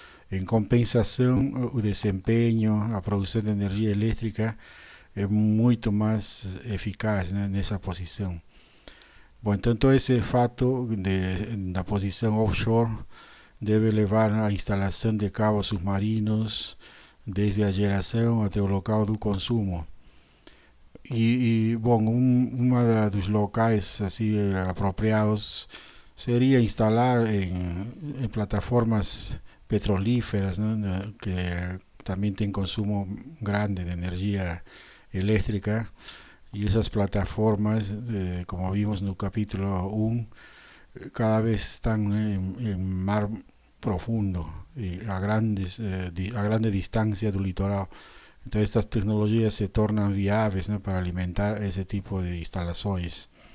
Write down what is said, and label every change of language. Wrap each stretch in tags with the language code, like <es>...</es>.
<es>En compensación, el desempeño, la producción de energía eléctrica es mucho más eficaz, ¿no?, en esa posición. Bueno, entonces todo ese fato de la posición offshore debe llevar a la instalación de cabos submarinos desde</es> <pt>a geração até o local do consumo. Bom, dos locais assim apropriados seria instalar em plataformas petrolíferas, né, que também tem consumo grande de energia elétrica, e essas plataformas, como vimos no capítulo 1, cada vez están, né, em mar profundo</pt> <es>y a grande distancia del litoral. Entonces estas tecnologías se tornan viables, ¿no?, para alimentar ese tipo de instalaciones.</es>